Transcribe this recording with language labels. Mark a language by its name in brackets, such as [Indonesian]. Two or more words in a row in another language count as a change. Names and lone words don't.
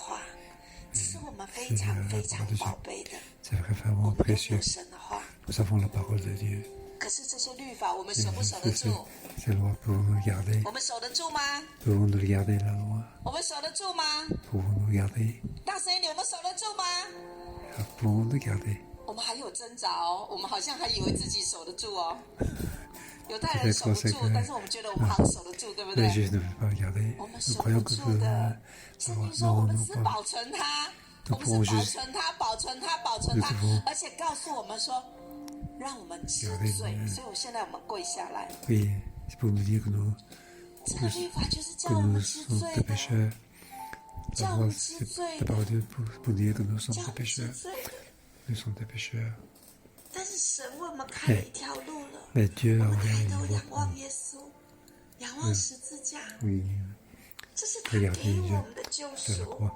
[French] C'est vraiment précieux. Nous avons la parole de Dieu. Ces lois, pouvons-nous garder? Pouvons-nous garder la loi? Pouvons-nous garder? Pouvons-nous garder? [Chinese] 我们还有挣扎哦，我们好像还以为自己守得住哦。犹太人守不住，但是我们觉得我们好像守得住，对不对？我们守不住的。圣经说我们只保存它，我们是保存它，保存它，保存它，而且告诉我们说，让我们知罪。所以我现在我们跪下来。这个律法就是叫我们知罪的。 [French] La voix, c'est la parole de Dieu pour dire que nous sommes des pécheurs. Nous sommes des pécheurs. Mais Dieu a ouvert une voie pour nous. Oui. Regardez Dieu sur la croix.